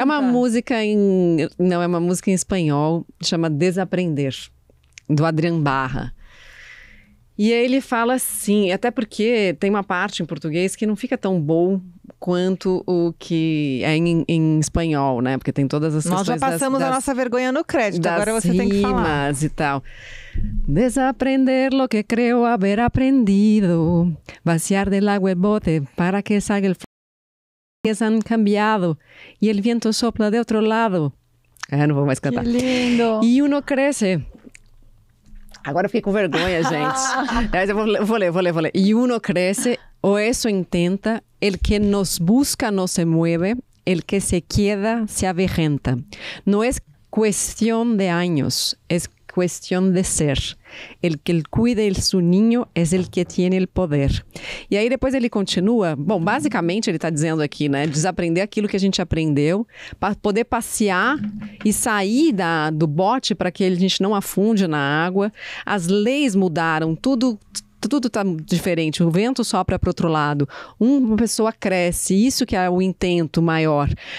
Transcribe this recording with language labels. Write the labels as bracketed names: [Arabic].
[Portuguese] É uma música em espanhol, chama Desaprender, do Adrián Barra. E aí ele fala assim, até porque tem uma parte em português que não fica tão bom quanto o que é em espanhol, né? Porque tem todas as Nós já passamos a nossa vergonha no crédito, agora você tem que falar. E tal. [Spanish] Desaprender lo que creo haber aprendido, vaciar del agua el bote para que salga el fuego, han cambiado y el viento sopla de otro lado. [Portuguese] Não vou mais cantar. Que lindo! E uno cresce. Agora eu fiquei com vergonha, gente. Mas eu vou ler. [Spanish] Y uno crece, o eso intenta, el que nos busca no se mueve, el que se queda se avejenta. No es cuestión de años, es cuestión de ser. El que cuida de su niño es el que tiene el poder. [Portuguese] E aí depois ele continua, basicamente ele está dizendo aqui, né, desaprender aquilo que a gente aprendeu, para poder passear e sair do bote para que a gente não afunde na água. As leis mudaram, tudo está diferente, o vento sopra para o outro lado, uma pessoa cresce, isso que é o intento maior.